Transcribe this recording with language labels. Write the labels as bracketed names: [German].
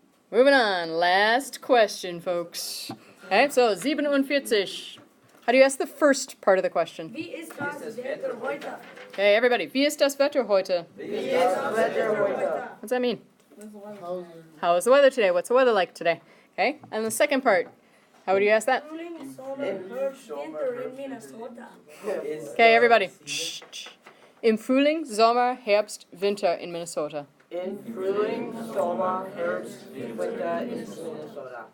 [English] Moving on. Last question, folks. Okay, so 47. How do you ask the first part of the question? [German] Wie ist das Wetter heute? [English] Okay, everybody. [German] Wie ist das Wetter heute? Wie ist das Wetter heute? [English] What's that mean? When's the weather? How is the weather today? What's the weather like today? Okay, and the second part. How would you ask that? [German] Frühling, Sommer, Herbst, Winter in Minnesota. [English] Okay, everybody. [German] Im Frühling, Sommer, Herbst, Winter in Minnesota. In Frühling, Sommer, Herbst, Winter in Minnesota.